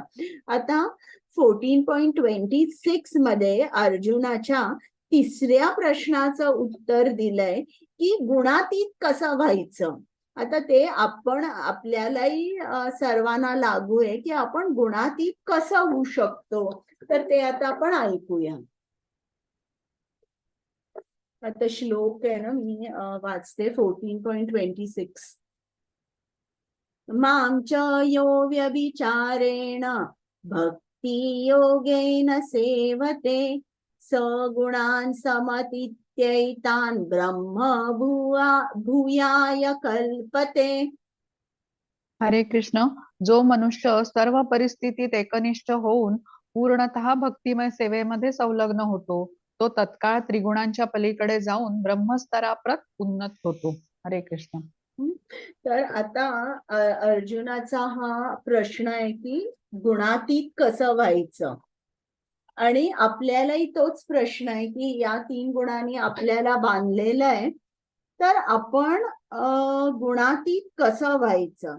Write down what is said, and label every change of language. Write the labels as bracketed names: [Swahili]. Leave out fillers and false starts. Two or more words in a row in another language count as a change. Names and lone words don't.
[Marathi] आता 14.26 मध्ये अर्जुनाच्या तिसऱ्या प्रश्नाचं उत्तर दिलंय की गुणातीत कसं व्हायचं. आता ते आपण आपल्यालाही सर्वांना लागू आहे की आपण गुणातीत कसं होऊ शकतो. तर ते आता आपण ऐकूया. आता श्लोक आहे ना, मी वाचते 14.26. [Sanskrit] मां च यो व्यभिचारेण भक्ति योगेन सेवते सगुणान् समतीत्यैतान् ब्रह्म भूयाय कल्पते. [Marathi] हरे कृष्ण. जो मनुष्य सर्व परिस्थितीत एकनिष्ठ होऊन पूर्णतः भक्तिमय सेवेमध्ये संलग्न होतो तो तत्काळ त्रिगुणांच्या पलीकडे जाऊन ब्रह्मस्तराप्रत उन्नत होतो. हरे कृष्ण. तर आता अर्जुनाचा हा प्रश्न आहे की गुणातीत कसं व्हायचं. आणि आपल्यालाही तोच प्रश्न आहे की या 3 गुणांनी आपल्याला बांधलेलं आहे. तर आपण गुणातीत कसं व्हायचं.